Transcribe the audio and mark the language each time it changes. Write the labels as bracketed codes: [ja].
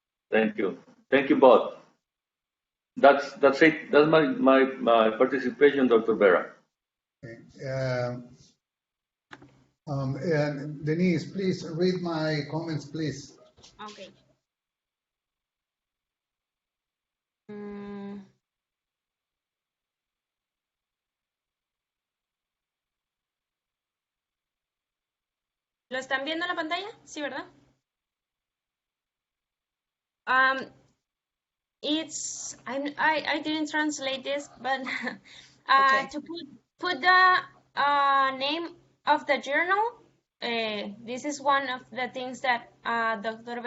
[en] thank you. Thank you both. That's it. That's my participation, Dr. Vera. Okay. And Denise, please read my comments, please. Okay. [es] Mm, ¿Lo están viendo en la pantalla? Sí, ¿verdad? [en] Um, I didn't translate this, but Okay. to put the name of the journal. This is one of the things that Dr.